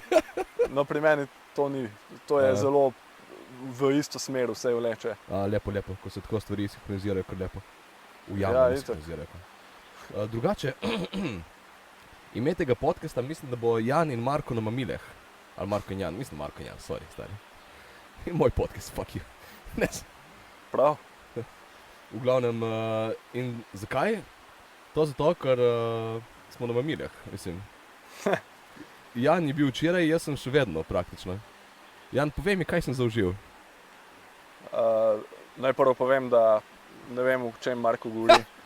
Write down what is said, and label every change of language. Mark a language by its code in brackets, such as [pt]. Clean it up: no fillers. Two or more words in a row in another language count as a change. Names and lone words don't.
[sl] No, pri meni to ni, to je zelo v isto smer vse vleče. Lepo, ko se tako stvari sinhronizirajo, kar lepo. V javno sinhronizirajo. Drugače, ime tega podcasta mislim, da bo Jan in Marko na mamileh. Ali Marko in Jan, mislim Marko in Jan, sorry, stari. Moj podcast, [en] fuck you. [sl] Prav. V glavnem, in zakaj? To zato, ker smo na mamileh, mislim. Jan je bil včeraj, jaz sem še vedno praktično. Jan, povej mi, kaj sem zaužil. Najprvo povem, da ne vem, o čem Marko govori.